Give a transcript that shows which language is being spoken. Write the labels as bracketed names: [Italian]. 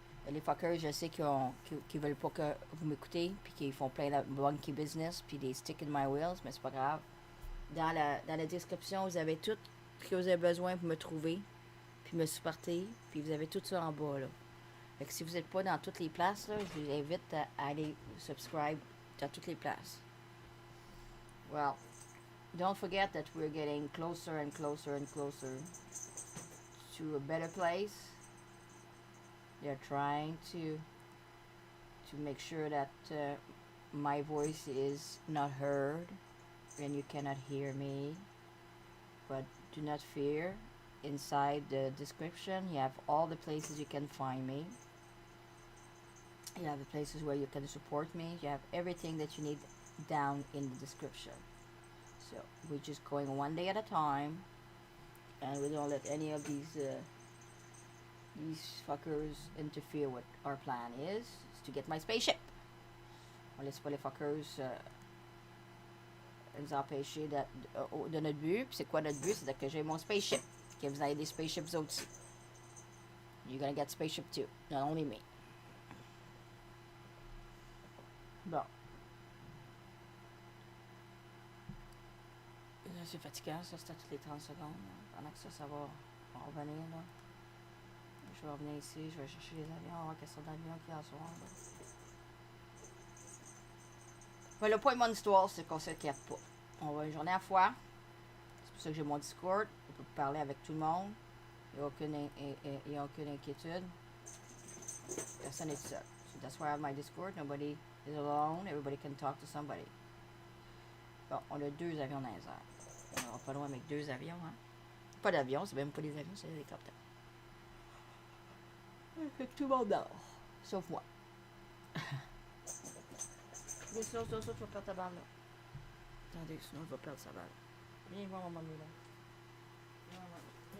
[French] Les fuckers, je sais qui veulent pas que vous m'écoutez, puis qui font plein de [English] monkey business, [French] puis des [English] stick in my wheels, [French] mais c'est pas grave. Dans la description, vous avez tout ce que vous avez besoin pour me trouver, puis me supporter, puis vous avez tout ça en bas, là. Fait que si vous n'êtes pas dans toutes les places, là, je vous invite à aller subscribe dans toutes les places. [English] Well, don't forget that we're getting closer and closer and closer to a better place. They're trying to make sure that my voice is not heard and you cannot hear me. But do not fear. Inside the description, you have all the places you can find me. You have the places where you can support me. You have everything that you need down in the description. So we're just going one day at a time, and we don't let any of these fuckers interfere with our plan is to get my spaceship. [French] On laisse pas les fuckers nous empêcher de notre but. Puis c'est quoi notre but? C'est que j'ai mon spaceship. Que vous avez des spaceships aussi. [English] You're gonna get spaceship too, not only me. [French] Bon. Là, c'est fatigant, ça, c'était toutes les 30 secondes. Là. Pendant que ça va revenir, là. Je vais revenir ici, je vais chercher les avions, on va voir quelle sorte d'avion qu'il y a à soir, là. Mais le point de mon histoire, c'est qu'on s'inquiète pas. On va une journée à la fois. C'est pour ça que j'ai mon Discord. On peut parler avec tout le monde. Il n'y a aucune inquiétude. Personne n'est seul. [English] So that's why I have my Discord. Nobody is alone. Everybody can talk to somebody. [French] Bon, on a 2 avions dans les airs. On va pas loin avec 2 avions, hein. Pas d'avions, c'est même pas des avions, c'est des hélicoptères. Fait que tout le monde dort. Sauf moi. Mais sinon, tu vas perdre ta balle, là. Attendez, sinon, je vais perdre sa balle. Viens voir mon mamie, là. Viens voir mon mamie.